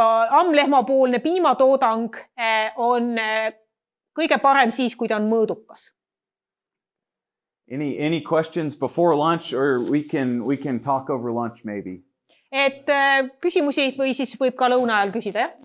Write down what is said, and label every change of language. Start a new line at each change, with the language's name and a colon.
Estonian: ammlehmapoolne piimatoodang on kõige parem siis, kui ta on mõõdukas.
English: Any questions before lunch, or we can talk over lunch maybe?
Estonian: Et küsimusi või siis võib ka lõuna ajal küsida, jah?